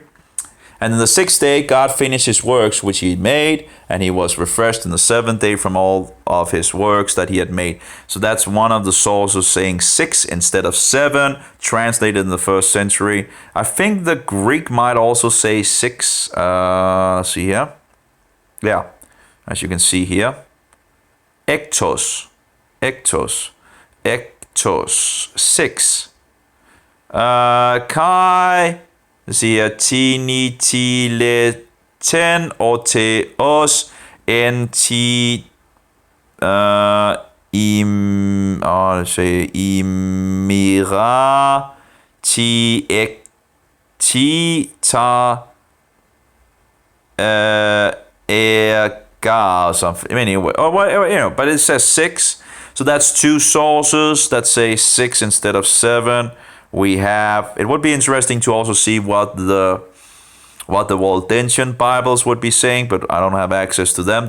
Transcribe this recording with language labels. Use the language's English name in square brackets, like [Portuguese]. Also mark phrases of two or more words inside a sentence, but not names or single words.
[English] And in the sixth day, God finished his works which he made, and he was refreshed in the seventh day from all of his works that he had made. So that's one of the sources saying 6 instead of 7, translated in the 1st century. I think the Greek might also say 6. Let's see here. Yeah, as you can see here. Ektos, 6. Kai. Siger tini tile ten og te os en ti imira ti ek ti ta or something. Anyway, but it says 6. So that's 2 sources that say 6 instead of 7. We have. It would be interesting to also see what the Waldensian Bibles would be saying, but I don't have access to them.